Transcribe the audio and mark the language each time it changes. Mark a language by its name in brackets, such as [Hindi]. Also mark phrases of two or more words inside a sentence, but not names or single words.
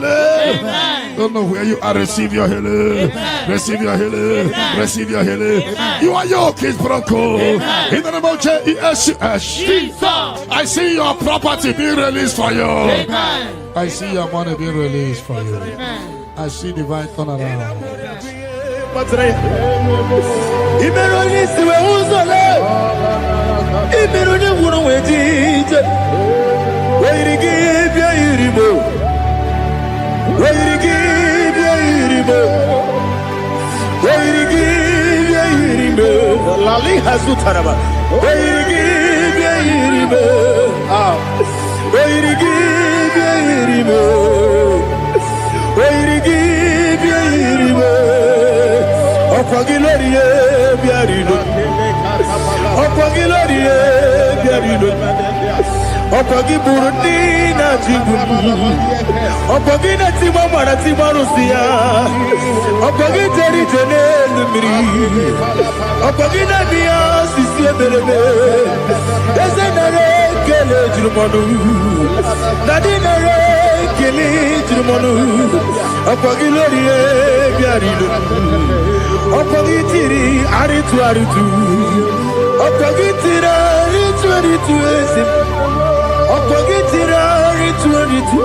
[English] Amen. Don't know where you are. Receive your healing. Amen. Receive your healing. Amen. Receive your healing. Amen. Your yoke is broken. Amen. In the name of Jesus. I see your property being released for you. Amen. I see your money being released for you. Amen. I see divine turnaround. Imeroni siwe uzole, Imeroni wunu wetije, Weirigibia iribo, Weirigibia iribo, Weirigibia iribo, Lali hasutaraba, Weirigibia iribo, Weirigibia iribo, Weirigibia iribo. Okwagilorie biarino, Okwagilorie biarino, Okwagiburundi na jibumu, Okwagina timama na timarusia, Okwagiteri jene lumiri, Okwagina niya sisiye berebe, Ezenare kele jirumanu, Nadinare kele jirumanu, Okwagilorie biarino. Okogitiri aritu aritu, Okogitira aritu aritu ese, Okogitira aritu aritu.